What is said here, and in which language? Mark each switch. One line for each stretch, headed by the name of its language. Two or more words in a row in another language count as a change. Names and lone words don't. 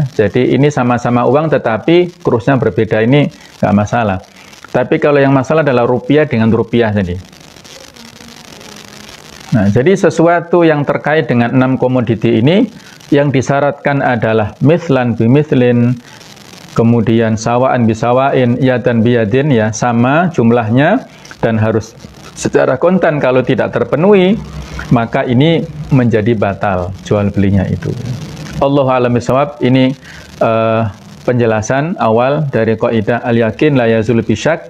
Indonesian: Jadi ini sama-sama uang tetapi kursnya berbeda, ini nggak masalah. Tapi kalau yang masalah adalah rupiah dengan rupiah tadi. Nah, jadi sesuatu yang terkait dengan 6 komoditi ini yang disyaratkan adalah
Arabic: مثلا بمثل,
Indonesian: kemudian
Arabic: سواء بسواء, يدا بيد
Indonesian: ya, sama jumlahnya dan harus secara kontan. Kalau tidak terpenuhi, maka ini menjadi batal jual belinya itu.
Arabic: الله أعلم بالصواب.
Indonesian: Ini penjelasan awal dari kaidah
Arabic: اليقين لا يزول بالشك.